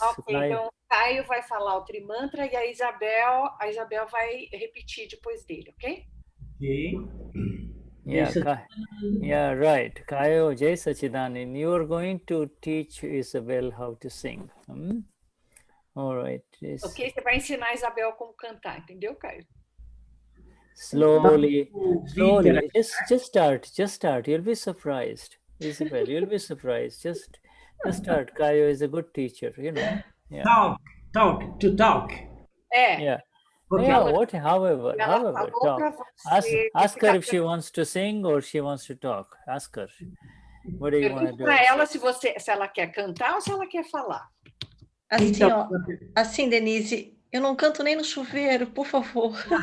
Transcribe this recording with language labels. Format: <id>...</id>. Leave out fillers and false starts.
<pt>Ok, então o Caio vai falar o Trimantra e a Isabel vai repetir depois dele, ok? Ok.</pt> <en>Yeah, right. Kayo, Jai Sachidanand, you are going to teach Isabel how to sing. All right.</en> <pt>Ok, você vai ensinar a Isabel como cantar, entendeu, Caio?</pt> <en>Slowly. Just start. You'll be surprised, Isabel. You'll be surprised. Just start. Kayo is a good teacher, you know. Yeah. Talk. Yeah. Okay. Yeah. However, talk. Ask her if she wants to sing or she wants to talk. Ask her. What do you want to do?</en> <pt>Para ela se ela quer cantar ou se ela quer falar. Assim, ó, assim, Denize, eu não canto nem no chuveiro, por favor.</pt>